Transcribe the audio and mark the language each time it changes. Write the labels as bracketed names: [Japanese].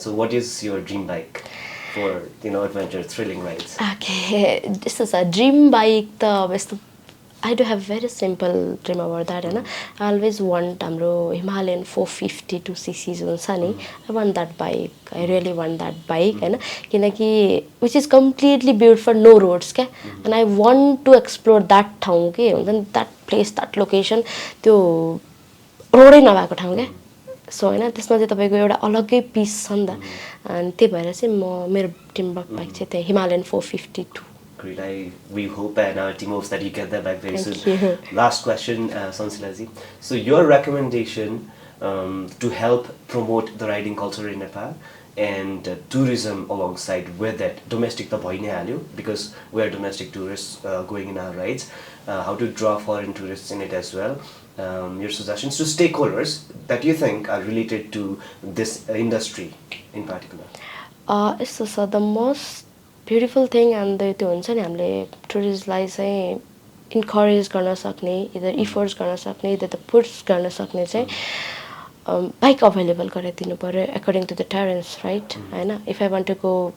[English] So what is your dream bike for adventure, thrilling rides? Okay, this is a dream bike. The I do have very simple dream about that. I always want [Nepali] हाम्रो Himalayan 452cc हुन्छ नि [English] I want that bike. I really want that bike [Nepali] होइन किनकि [English] which is completely built for no roads [Nepali] क्या [English] and I want to explore that [Nepali] ठाउँ के हुन्छ नि [English] that place, that location [Nepali] त्यो रोडै नभएको ठाउँ क्या सो होइन त्यसमा चाहिँ तपाईँको एउटा अलग्गै पिस छ नि त अनि त्यही भएर चाहिँ मेरो ड्रिम बाइक चाहिँ त्यही Himalayan 452. [English] Great. We hope and our team hopes that you get that back very soon. You. Last question, Sansilaji. So your recommendation to help promote the riding culture in Nepal and tourism alongside with it, domestic [Nepali] ta bhai nai halyo [English] because we are domestic tourists going in our rides, how to draw foreign tourists in it as well. Your suggestions to stakeholders that you think are related to this industry in particular. So the most beautiful thing and [Nepali] त्यो हुन्छ नि हामीले टुरिस्टलाई चाहिँ encourage गर्न सक्ने इदर efforts गर्न सक्ने इदर the puts गर्न सक्ने चाहिँ बाइक अभाइलेबल गराइदिनु पऱ्यो [English] according to the terrains right [Nepali] होइन [English] if I want to go